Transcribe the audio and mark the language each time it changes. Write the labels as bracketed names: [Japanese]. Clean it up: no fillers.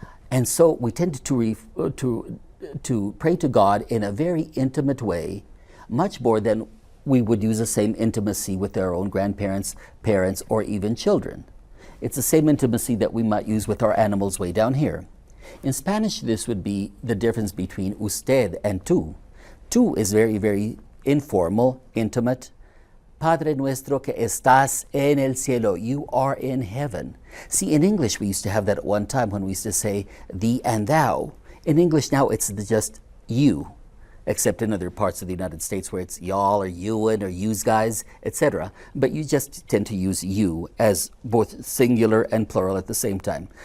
[English] And so we tend to pray to God in a very intimate way, much more than we would use the same intimacy with our own grandparents, parents, or even children. It's the same intimacy that we might use with our animals way down here. In Spanish, this would be the difference between usted and tú. Tú is very, very informal, intimate. [Spanish] Padre nuestro que estás en el cielo, [English] you are in heaven. See, in English, we used to have that at one time when we used to say thee and thou. In English now, it's just you, except in other parts of the United States where it's y'all or you'n or yous guys, etc. But you just tend to use you as both singular and plural at the same time.